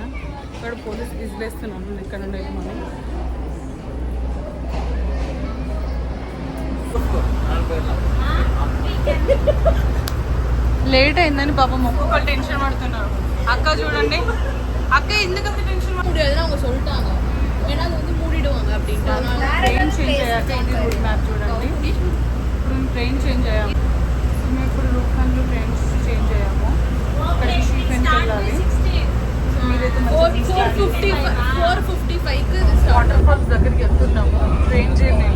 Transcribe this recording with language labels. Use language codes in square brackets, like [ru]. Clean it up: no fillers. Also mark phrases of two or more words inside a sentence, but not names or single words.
[te] ఇక్కడ పోలీస్ విజిలేస్తున్నాము ఇక్కడ నుండి మనం. లేట్ అయిందని పాపం ఒక్కొక్కరు టెన్షన్ పడుతున్నారు. అక్క చూడండి, అక్క ఎందుకంత టెన్షన్ [ta] அவங்க சொல்லிட்டாங்க. ஏன்னா அது வந்து மூடிடுவாங்க [te] పెట్టింటాను. [en] train change [te] అయ్యాక ఇది [en] route map [te] చూడండి. ఇప్పుడు మేము [en] train change [te] అయ్యాము. మేము ఇప్పుడు రూట్ఖండ్లో [en] train change [te] అయ్యాము. అక్కడికి షీపెన్కి వెళ్ళాలి. సో మీరైతే 4:55కి [en] water falls [te] దగ్గరికి వెళ్తున్నాము [en] train journeyలో.